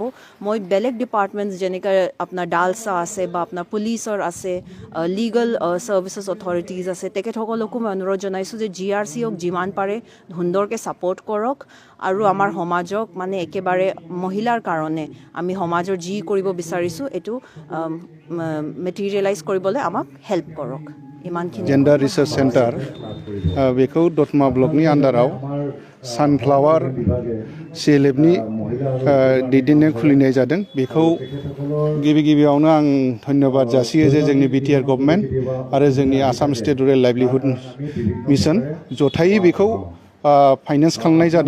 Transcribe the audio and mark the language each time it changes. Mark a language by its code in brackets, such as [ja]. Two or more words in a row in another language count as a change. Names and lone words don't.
[as] মই বেলেগ ডিপাৰ্টমেণ্টছ যেনেকৈ আপোনাৰ ডালচা আছে বা আপোনাৰ পুলিচৰ আছে, [en] legal services authorities [as] আছে, তেখেতসকলকো মই অনুৰোধ জনাইছোঁ যে GRCক যিমান পাৰে সুন্দৰকৈ ছাপৰ্ট কৰক, আৰু আমাৰ সমাজক মানে একেবাৰে মহিলাৰ কাৰণে আমি সমাজৰ যি কৰিব বিচাৰিছোঁ এইটো মেটেৰিয়েলাইজ কৰিবলৈ আমাক হেল্প কৰক। ইমানখিনি। [brx] জেণ্ডাৰ ৰিচাৰ্চ চেণ্টাৰ बेखौ दतमा ब्लकनि आन्डाराव सानफ्लावार CLFनि दैदेननायाव खुलिनाय जादों। बेखौ गिबियावनो आं धन्यबाद जासियो जे जोंनि BTR गभर्नमेन्ट आरो जोंनि आसाम स्टेट रुरेल लाइभलिहुड मिशन जथायै बेखौ फाइनेन्स खालामनाय जादों।